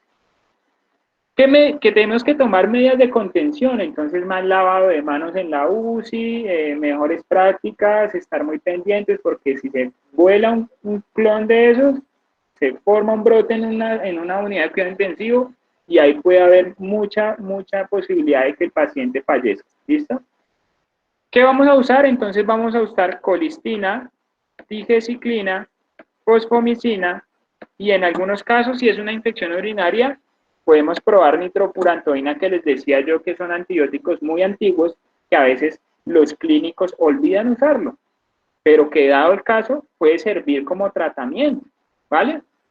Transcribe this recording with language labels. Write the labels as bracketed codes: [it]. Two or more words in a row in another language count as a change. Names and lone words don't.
[es] Que tenemos que tomar medidas de contención, entonces más lavado de manos en la UCI, mejores prácticas, estar muy pendientes, porque si se vuela un clon de esos, se forma un brote en una unidad de cuidado intensivo y ahí puede haber mucha posibilidad de que el paciente fallezca. ¿Listo? ¿Qué vamos a usar? Entonces vamos a usar colistina, digeciclina, fosfomicina y en algunos casos, si es una infección urinaria, podemos probar nitrofurantoína, que les decía yo que son antibióticos muy antiguos que a veces los clínicos olvidan usarlo, pero que dado el caso puede servir como tratamiento, ¿vale?